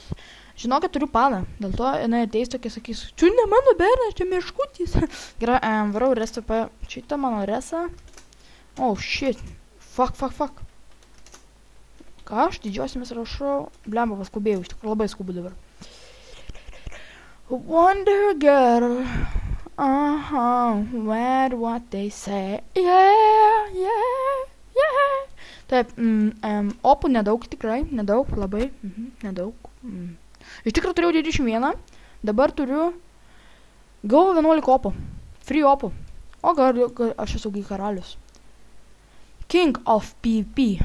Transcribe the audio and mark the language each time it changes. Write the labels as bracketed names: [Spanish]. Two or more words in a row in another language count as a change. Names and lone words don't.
[Lithuanian] Žinokit, turiu paną. Dėl to jinai ateis tokia sakys, čia ne mano bernas, čia meškutis. Gerai, varau resą pa šitą mano resą. [English] Oh, shit. Fuck. Ką aš didžiosiamis rašau? Blemba, paskubėjau, iš tikrųjų labai skubu dabar. Wonder girl. Where what they say. Yeah. [Lithuanian] Taip, opų nedaug tikrai, nedaug, labai, nedaug. Iš tikrųjų turėjau 21, dabar turiu gavau 11 opų, free opų. O gal aš esu karalius. [English] King of PvP.